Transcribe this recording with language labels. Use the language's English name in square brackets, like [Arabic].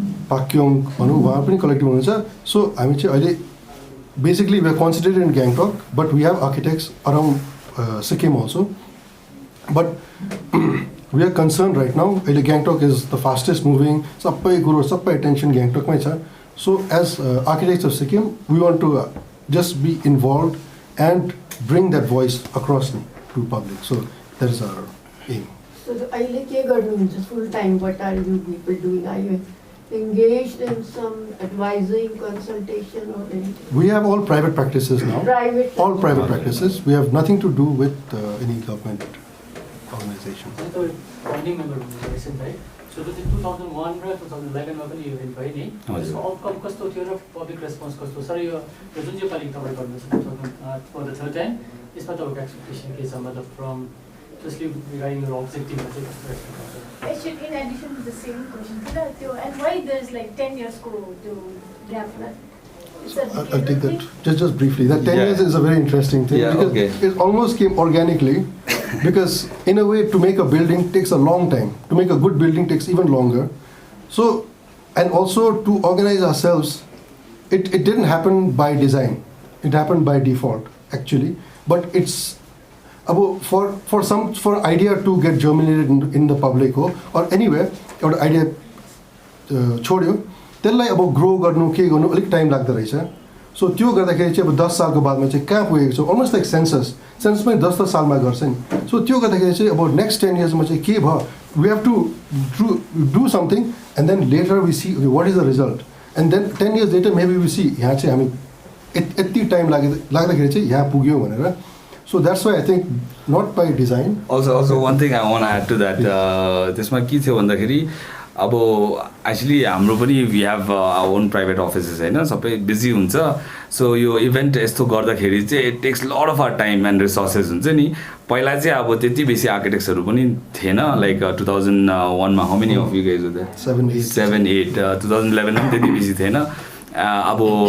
[English] पाक्योङ भनौँ उहाँ पनि कलेक्टिभ हुनुहुन्छ सो हामी चाहिँ अहिले basically we are considered in Gangtok but we have architects around Sikkim also but we are concern right now अहिले Gangtok is the fastest moving सबै कुरो सबै एटेन्सन गैंगटोकमै छ so as architects of Sikkim we want to just be involve and bring that voice across to public so that is our aim [Nepali] So अहिले के गर्नुहुन्छ full time? [English] What are you people doing? Are you engaged in some advising, consultation, or anything? We have all private practices now. Private. All private practices. We have nothing to do with any government organization. So founding member recent, right? [Nepali] So the 2001 र 2011 मा पनि event भयो नि त्यसको outcome कस्तो थियो र public response कस्तो सर यो जुन चाहिँ पालि तपाईँ गर्नुहुन्छ फर द थर्ड टाइम यसमा तपाईँको एक्सपेक्टेसन के छ मतलब from especially regarding your objective [English] Actually, in addition to the same question, and why there's like 10 years to gap? I'll take that just briefly. That 10 years is a very interesting thing because it almost came organically because in a way to make a building takes a long time. To make a good building takes even longer. So, and also to organize ourselves, it didn't happen by design. It happened by default, actually. [Nepali] But it's about for idea to get germinated in the public or anywhere, or idea छोड्यो त्यसलाई अब grow गर्नु के गर्नु अलिक time लाग्दो रहेछ so त्यो गर्दाखेरि चाहिँ अब 10 सालको बादमा चाहिँ कहाँ पुगेको छ अलमोस्ट लाइक सेन्सस पनि 10 सालमा गर्छ नि सो त्यो गर्दाखेरि चाहिँ अब नेक्स्ट 10 इयर्समा चाहिँ के भयो we have to [English] Do something and then later we see what is the result and then 10 years later maybe we see यहाँ चाहिँ हामी यति time लाग्दाखेरि चाहिँ यहाँ पुग्यौँ भनेर So that's why I think not by design. Also one thing I want to add to that. [Nepali] त्यसमा के थियो भन्दाखेरि अब एक्चुअली हाम्रो पनि we have our own private offices होइन सबै बिजी हुन्छ सो यो इभेन्ट यस्तो गर्दाखेरि चाहिँ it takes lot of our time and resources हुन्छ नि पहिला चाहिँ अब त्यति बेसी आर्किटेक्ट्सहरू पनि थिएन लाइक 2001 मा how many of you guys were there 7 8 2011 मा त्यति बेसी थिएन अब